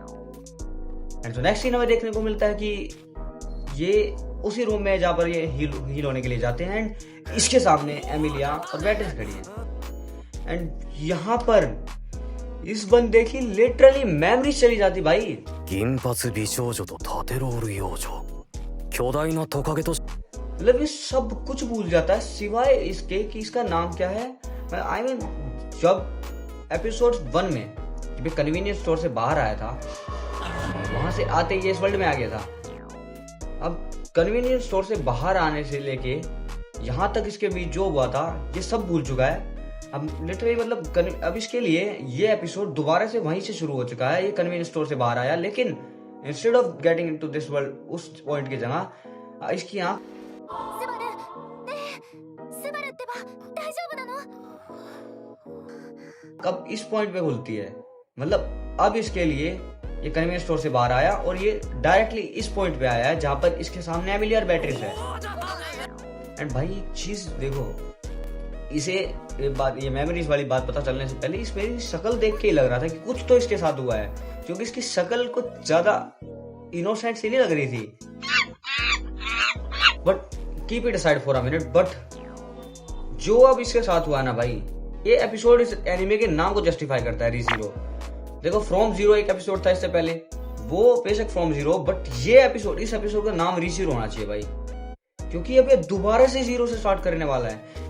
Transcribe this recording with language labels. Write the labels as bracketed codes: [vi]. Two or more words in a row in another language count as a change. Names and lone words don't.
[hi] एंड तो [en] next scene [hi] हमें देखने को मिलता है कि ये उसी रूम में जहाँ पर ये हील होने के लिए जाते हैं एंड इसके सामने एमिलिया और बेट्रिस खड़ी है। एंड यहाँ पर इस बंदे की लिटरली मेमोरी चली जाती भाई। [ja] 銀髪美少女と縦ロール幼女、巨大なトカゲと [hi] मतलब ये सब कुछ भूल जाता है सिवाय इसके कि इसका नाम क्या है। [en] I mean [hi] जब एपिसोड 1 में जब [en] convenience store [hi] से बाहर आया था, वहां से आते ही इस वर्ल्ड में आ गया था। अब [en] convenience store [hi] से बाहर आने से लेके यहाँ तक इसके बीच जो हुआ था ये सब भूल चुका है। अब लिटरली मतलब अब इसके लिए ये एपिसोड दोबारा से वहीं से शुरू हो चुका है। ये [en] convenience store [hi] से बाहर आया, लेकिन [en] instead of getting into this world [hi] उस पॉइंट की जगह इसकी आंख कब इस पॉइंट पे खुलती है। मतलब अब इसके लिए ये [en] convenience store [hi] से बाहर आया और ये डायरेक्टली इस पॉइंट पे आया है जहां पर इसके सामने एमिलिया और बेट्रिस है। एंड भाई एक चीज देखो, इसे ये मेमोरीज वाली बात पता चलने से पहले इस मेरी शक्ल देख के ही लग रहा था कि कुछ तो इसके साथ हुआ है, क्योंकि इसकी शक्ल कुछ ज्यादा इनोसेंट सी नहीं लग रही थी। [en] but keep it aside for a minute. [hi] बट जो अब इसके साथ हुआ ना भाई, ये एपिसोड इस एनिमे के नाम को जस्टिफाई करता है। रीजीरो देखो, [en] from zero [hi] एक एपिसोड था इससे पहले, वो बेशक [en] from zero, [hi] बट ये एपिसोड, इस एपिसोड का नाम रीजीरो होना चाहिए भाई, क्योंकि अब ये दोबारा से जीरो से स्टार्ट करने वाला है।